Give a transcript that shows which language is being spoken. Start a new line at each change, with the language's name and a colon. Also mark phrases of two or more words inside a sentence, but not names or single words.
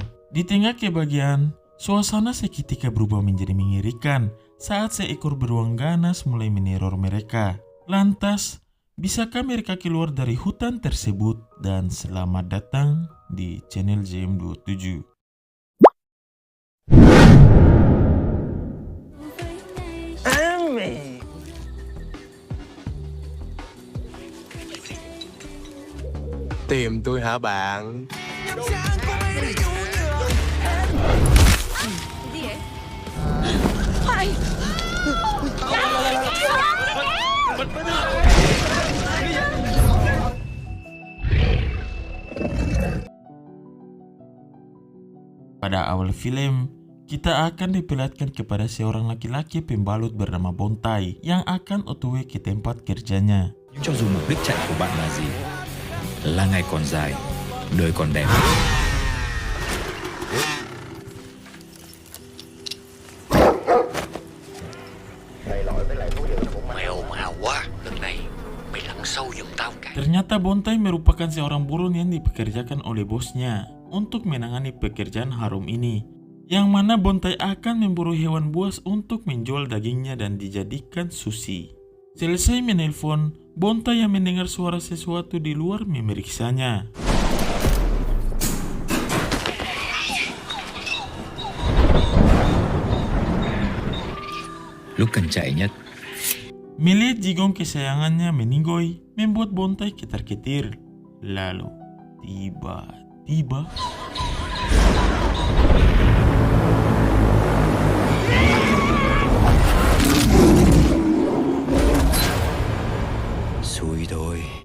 Indonesian: Di tengah kebahagiaan, suasana seketika berubah menjadi mengerikan saat seekor beruang ganas mulai meneror mereka. Lantas, bisakah mereka keluar dari hutan tersebut? Dan selamat datang di channel JM27.
Vietnamese: Tìm tôi hả bạn? Gì vậy? Hoài!
Indonesian: Pada awal film, kita akan diperlihatkan kepada seorang laki-laki pembalut bernama Bontai yang akan OTW ke tempat kerjanya.
Vietnamese: Cho dù mục đích chạy của bạn là gì, là ngày còn dài, đời còn đẹp. Mày ồn ào quá, lần này mày lặn sâu giùm tao cái.
Indonesian: Ternyata Bontai merupakan seorang buron yang dipekerjakan oleh bosnya untuk menangani pekerjaan harum ini, yang mana Bontai akan memburu hewan buas untuk menjual dagingnya dan dijadikan sushi. Selesai menelpon, Bontai yang mendengar suara sesuatu di luar memeriksanya.
Vietnamese: Lúc cần chạy nhất,
Indonesian: Melihat jigong kesayangannya meninggoy membuat Bontai ketar-ketir. Lalu, tiba-tiba
Vietnamese: xui thôi.